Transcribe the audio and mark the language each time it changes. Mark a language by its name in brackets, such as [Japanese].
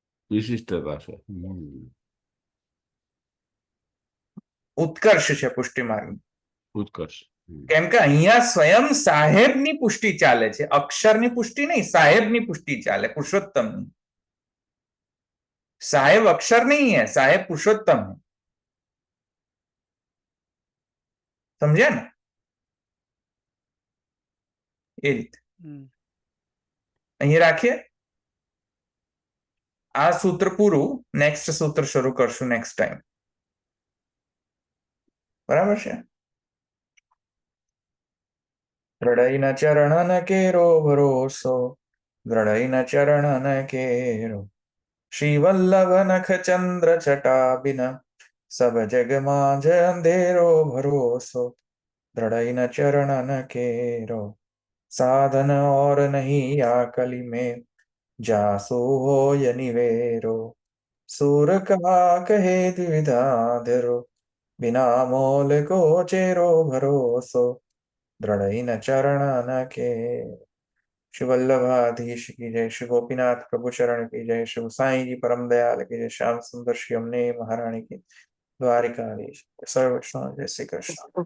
[Gujarati] વિશિષ્ટતા છે, ઉત્કર્ષ છે પુષ્ટિ માર્ગ. ઉત્કર્ષ. કેમ કે અહીંયા સ્વયં સાહેબની પુષ્ટિ ચાલે છે, અક્ષરની પુષ્ટિ નહીં, સાહેબની પુષ્ટિ ચાલે, પુરુષોત્તમની. [Hindi] साहेब अक्षर नहीं है, साहेब पुरुषोत्तम है. समझे ना? [Gujarati] એ રીતે હમ. અહીં રાખીએ. આ સૂત્ર પૂરું, નેક્સ્ટ સૂત્ર શરૂ કરશું નેક્સ્ટ ટાઈમ. બરાબર છે. [Braj] દ્રઢઈ ન ચરણ કેરો ભરોસો, દ્રઢઈ ન ચરણ કેરો, શ્રી વલ્લભ નખ ચંદ્ર છટા બિન, સબ જગ માં જ અંધેરો ભરોસો, દ્રઢઈ ન ચરણ કેરો, साधन और नहीं आकली में, जासो होय निवेरो, सूर का कहे द्विविधा धरो, बिना मोल को चेरो भरोसो, दृढ़ न चरण न के. [Hindi] श्री वल्लभाधीश की जय, श्री गोपीनाथ प्रभु चरण की जय, श्री साई जी परम दयाल की जय, श्याम सुंदर श्री अम्ने महारानी की, द्वारिकाधीश सर्व वैष्णव जय श्री कृष्ण.